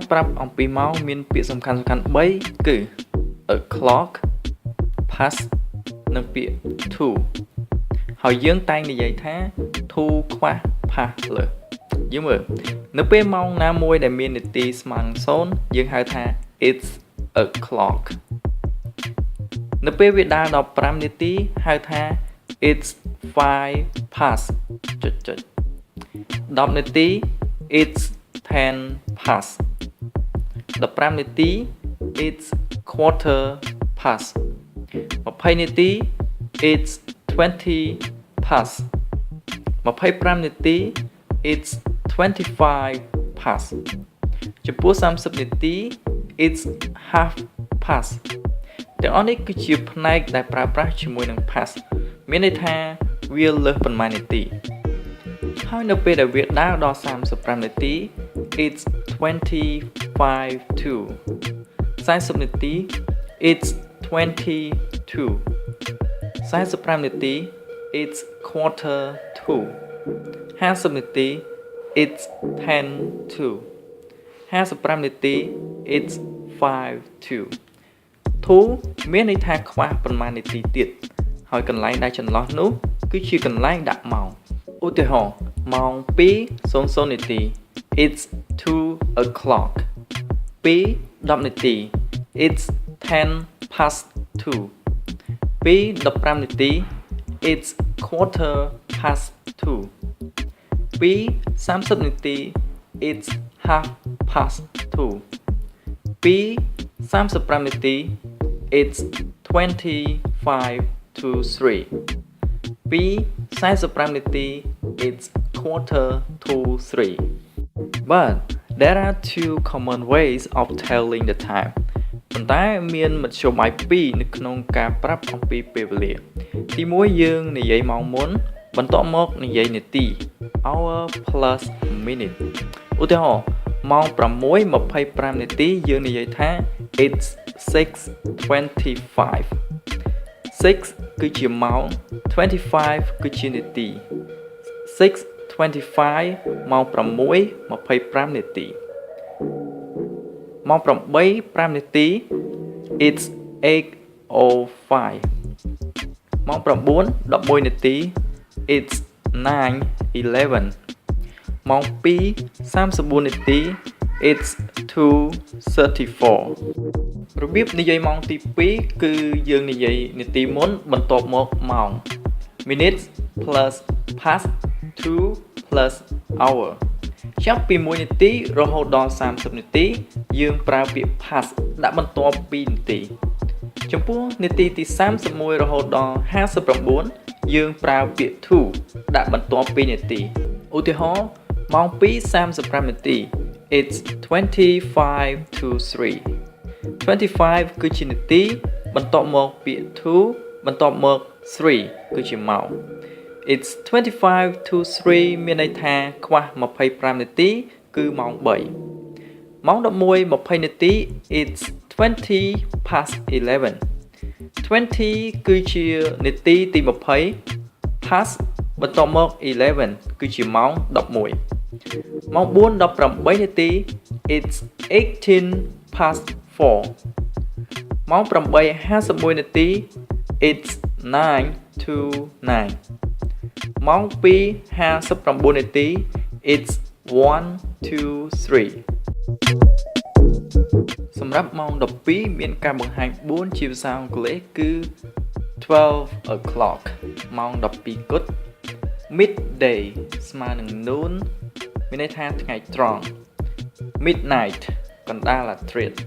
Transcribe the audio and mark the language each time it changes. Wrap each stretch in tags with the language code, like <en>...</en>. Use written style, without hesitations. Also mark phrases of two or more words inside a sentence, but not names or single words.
<km>ប្រាប់អំពីម៉ោងមានពាក្យសំខាន់ៗ3គឺ o'clock, past និងពាក្យ to ហើយយើងតែងនិយាយថា to ខ្វះ past លើយើងមើលនៅពេលម៉ោងណាមួយដែលមាននាទីស្មើនឹង0យើងហៅថា</km> <en>it's o'clock</en> <km>នៅពេលវាដើរដល់5នាទីហៅថា</km> <en>it's 5 past 10 នាទី it's 10 past 15នាទី it's quarter past 20នាទី it's</en> <km>20 past 25 នាទី</km> <en>it's 25 past</en> <km>ចំពោះ30នាទី</km> <en>it's half past</en> <km>ទាំងអស់នេះគឺជាផ្នែកដែលប្រើប្រាស់ជាមួយនឹង past មានន័យថាវាលើសប៉ុន្មាននាទីហើយនៅពេលដែលវាដើរដល់35នាទី it's</km> <en>25 to 40 នាទី it's 22 45នាទី it's quarter to 50នាទី it's 10 to 55</en> <km>នាទី</km> <en>it's 5 to</en> <km>មានន័យថាខ្វះប៉ុន្មាននាទីទៀតហើ យកន្លែងដែលចន្លោះនោះគឺជាកន្លែងដាក់ម៉ោងឧទាហរណ៍ម៉ោង</km> <en>2:00 នាទី it's 2 o'clock 2:10 នាទី it's 10 past 2 2:15 នាទី it's quarter past 2 2:30 នាទី it's half past 2 2:35 នាទី it's 25 to 3 2:45 នាទី it's quarter to 3 But there are two common ways of telling the time</en> <km>ប៉ុន្តែមានមធ្យោបាយពីរនៅក្នុងការប្រាប់អំពីពេលវេលាទី1យើងនិយាយម៉ោងមុនបន្ទាប់មកនិយាយនាទី</km> <en>hour plus minute</en> <km>ឧទាហរណ៍ម៉ោង 6:25 នាទីយើងនិយាយថា it's 6:25 6គឺជាម៉ោង25គឺជានាទី 6:25 ម៉ោង 6:25 នាទីម៉ោង 8:05 នាទី it's 8:05 ម៉ោង 9:11 នាទី it's 9:11 ម៉ោង 2:34 នាទី it's 2:34 របៀបនិយាយម៉ោងទី2គឺយើងនិយាយនា ទីមុនបន្ទាប់មកម៉ោង</km> <en>minutes plus past 2 plus hour</en> <km>ចាប់ពី1នាទីរហូតដល់30នាទីយើងប្រើពាក្យ past ដាក់បន្ទាប់2នាទី ចំពោះនាទីទី31រហូតដល់59យើងប្រើពាក្យ to ដាក់បន្ទាប់2នាទីឧទាហរណ៍ម៉ោង 2:35 នា ទី</km> <en>it's 25 to 3</en> <km>25 គឺជានាទីបន្ទាប់មកពាក្យ to បន្ទាប់មក3គឺជា ម៉ោង</km> <en>it's 25 to 3</en> <km>មានន័យថាខ្វះ25នាទីគឺម៉ោង3ម៉ោង 11:20 នាទី</km> <en>it's 20 past 11</en> <km>20 គឺជានាទីទី20 past បន្ទាប់មក11គឺជាម៉ោង11ម៉ោង 4:18 នាទី it's</km> <en>18 past 4ម៉ោង 8:51 នាទី It's 9 to 9 ម៉ោង 2:59 នាទី It's 1 to 3</en> <km>សម្រាប់ម៉ោង 12 មានការបង្ហាញ 4 ជាភាសាអង់គ្លេសគឺ 12 o'clock ម៉ោង 12 គត់ midday ស្មើនឹង noon មានន័យថាថ្ងៃត្រង់ midnight កណ្ដាលរាត្រី</km>